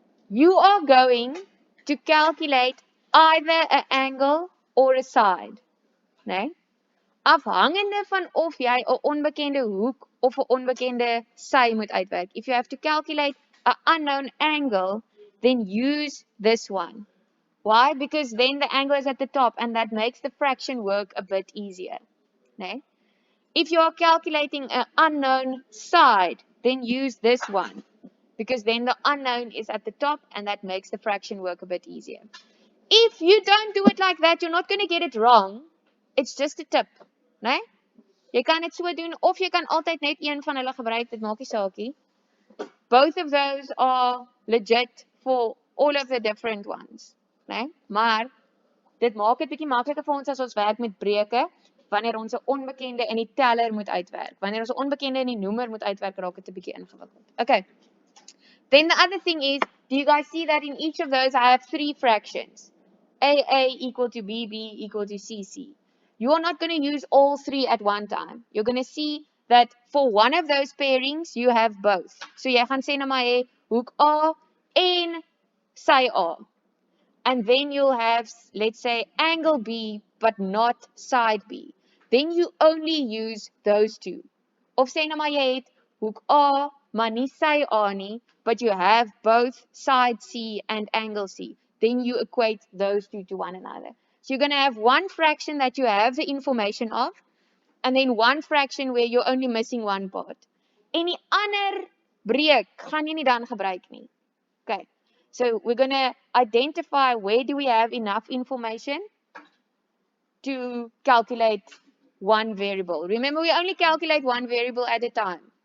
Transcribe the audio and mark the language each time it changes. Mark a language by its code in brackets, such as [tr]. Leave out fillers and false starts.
[en] You are going to calculate either an angle or a side. [af] Nee? Afhangende van of jy 'n onbekende hoek of 'n onbekende sy moet uitwerk. [en] If you have to calculate an unknown angle, then use this one. Why? Because then the angle is at the top and that makes the fraction work a bit easier. Nee? If you are calculating an unknown side, then use this one. Because then the unknown is at the top and that makes the fraction work a bit easier. If you don't do it like that, you're not going to get it wrong. It's just a tip. Nee? [af] Jy kan dit so doen of jy kan altyd net een van hulle gebruik, dit maak nie saakie. [en] Both of those are legit for all of the different ones. [af] Nee? Maar dit maak dit bietjie makliker vir ons as ons werk met breuke wanneer ons 'n onbekende in die teller moet uitwerk. Wanneer ons 'n onbekende in die noemer moet uitwerk, raak dit 'n bietjie ingewikkeld. Okay. [en] Then the other thing is, do you guys see that in each of those I have 3 fractions? AA equal to BB equal to CC. You are not going to use all 3 at one time. You're going to see that for one of those pairings, you have both. [af] So jy gaan sê na my hê hoek A en sy A. [en] And then you'll have, let's say, angle B, but not side B. Then you only use those two. [af] Of sê nou maar jy het hoek A, maar nie sy A nie, [en] but you have both side C and angle C. Then you equate those two to one another. So you're going to have one fraction that you have the information of, and then one fraction where you're only missing one part. [af] Any ander breek gaan jy nie dan gebruik nie. Okay. [en] So we're going to identify where do we have enough information to calculate one variable. Remember, we only calculate one variable at a time.